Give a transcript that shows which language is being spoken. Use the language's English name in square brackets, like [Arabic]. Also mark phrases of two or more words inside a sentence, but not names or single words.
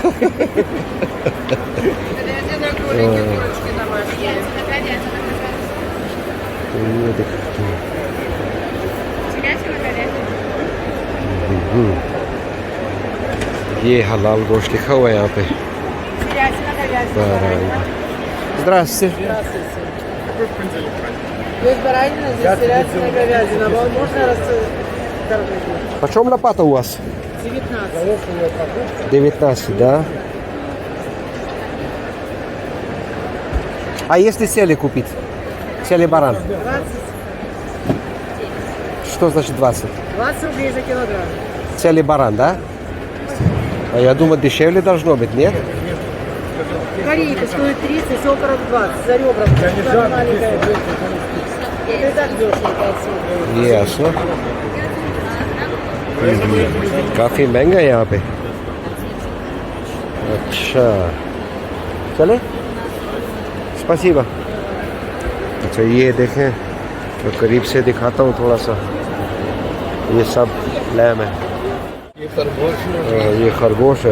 [Hindi] ये दिखाते हैं। ये हलाल गोश्त लिखा हुआ है यहाँ पे। [Russian] Здравствуйте. Почем лопата у вас? 19, да? А если сели купить? Сели баран? 20. Что значит 20? 20 рублей за килограмм. Сели баран, да? А я думаю, дешевле должно быть, нет? Корейка стоит 30, окорок 20, за ребра. Маленькая. Это и так дешево, 500. Ясно. [Hindi] काफ़ी महंगा है यहाँ पे. अच्छा चले स्पासीबा. अच्छा ये देखें तो करीब से दिखाता हूँ थोड़ा सा. ये सब लैम है. ये खरगोश है.